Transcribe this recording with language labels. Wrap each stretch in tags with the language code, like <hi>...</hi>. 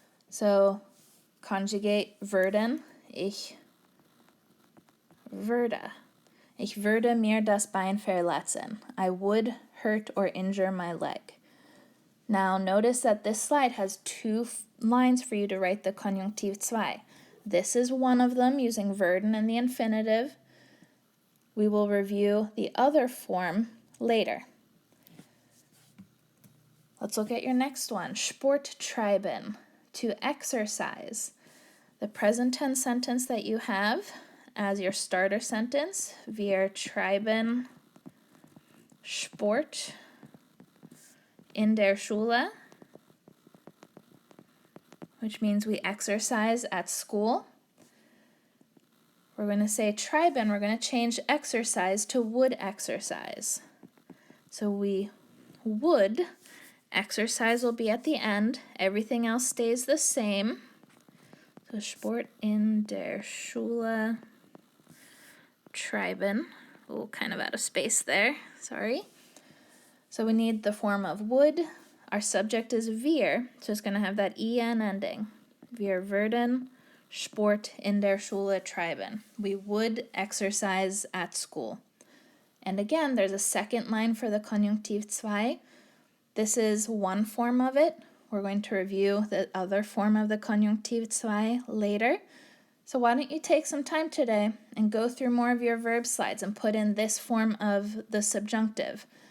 <en>So conjugate rden,</en> <de>ich würde. Ich würde mir das Bein verletzen.</de> <en>I would hurt or injure my leg. Now notice that this slide has 2 lines for you to write the Konjunktiv II. This is one of them using rden and the infinitive. We will review the other form later. Let's look at your next one.</en> <de>Sport treiben,</de> <en>to exercise. The present tense sentence that you have as your starter sentence,</en> <de>wir treiben Sport in der Schule,</de> <en>which means we exercise at school. We're going to say treiben, we're going to change exercise to would exercise. So we would, exercise will be at the end, everything else stays the same.</en> <de>So Sport in der Schule treiben.</de> <en>Oh, kind of out of space there, sorry. So we need the form of would. Our subject is wir, so it's going to have that en ending.</en> <de>Wir würden Sport in der Schule treiben.</de> <en>We would exercise at school. And again, there's a second line for the Konjunktiv II. This is one form of it. We're going to review the other form of the Konjunktiv II later. So why don't you take some time today and go through more of your verb slides and put in this form of the subjunctive.</en>